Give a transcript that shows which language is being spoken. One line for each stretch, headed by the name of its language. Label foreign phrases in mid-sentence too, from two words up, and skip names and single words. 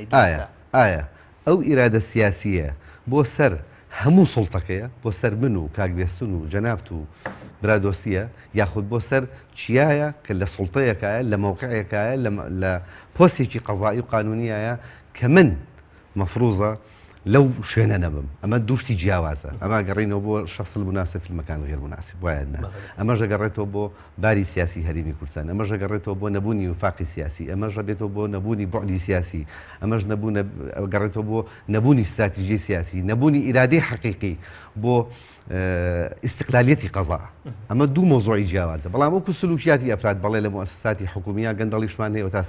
Central Kurdish: ئایا ئەو ئیرادە سیاسیە بۆ سەر هەموو سڵتەکەیە بۆ سەر من و کاکبێستون و جەنابەت و برادۆستیە یاخود بۆ سەر چیایە کە لە سڵتەیەکایە لە مەوقعەکایە لە پۆستێکی قەزایی و قانونیایە کە من مەفروزە لەو شوێنە نەبم ئەمە دوشتی جیاوازە ئەمە گەڕینەوە بۆ
Arabic: شخص المناسب في المكان غير مناسب
Central Kurdish: وایە ئەمەش گەڕێتەوە بۆ باری سیاسی هەرێمی کوردستان ئەمەش گەڕێتەوە بۆ نەبوونی وفاقی سیاسی ئەمەش بێتەوە بۆ نەبوونی بوعدی سیاسی ئەمەش گەڕێتەوە بۆ نەبوونی استراتیژی سیاسی نەبوونی ئیرادەی حەقیقی بۆ استقلالیەتی قەزا ئەمە دوو مۆزوعی جیاوازە بەڵام وەکو سلوکیاتی ئەفراد بەڵێ لە مؤسساتی حکومیە گەندەڵیشمان هەیە تا